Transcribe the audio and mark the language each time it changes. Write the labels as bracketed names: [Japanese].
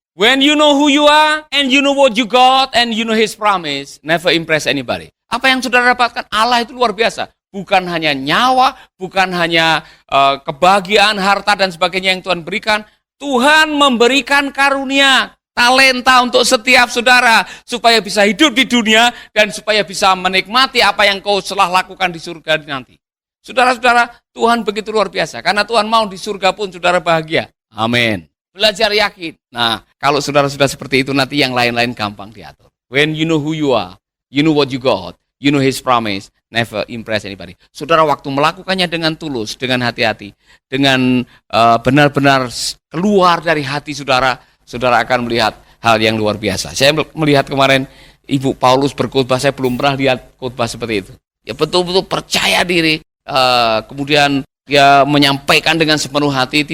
[English] When you know who you are, and you know what you got, and you know His promise, never impress anybody. [Indonesian] Apa yang saudara dapatkan, Allah itu luar biasa. Bukan hanya nyawa, bukan hanya kebahagiaan, harta, dan sebagainya yang Tuhan berikan. Tuhan memberikan karunia, talenta untuk setiap saudara, supaya bisa hidup di dunia, dan supaya bisa menikmati apa yang kau telah lakukan di surga nanti. Saudara-saudara, Tuhan begitu luar biasa. Karena Tuhan mau di surga pun saudara bahagia. Amin. Belajar yakin. Nah, kalau saudara sudah seperti itu, nanti yang lain-lain gampang diatur. [English] When you know who you are, you know what you got, you know His promise, never impress anybody. [Indonesian] Saudara waktu melakukannya dengan tulus, dengan hati-hati, dengan benar-benar keluar dari hati saudara, saudara akan melihat hal yang luar biasa. Saya melihat kemarin Ibu Paulus berkhotbah, saya belum pernah lihat khotbah seperti itu. Ya betul-betul percaya diri, kemudian dia menyampaikan dengan sepenuh hati.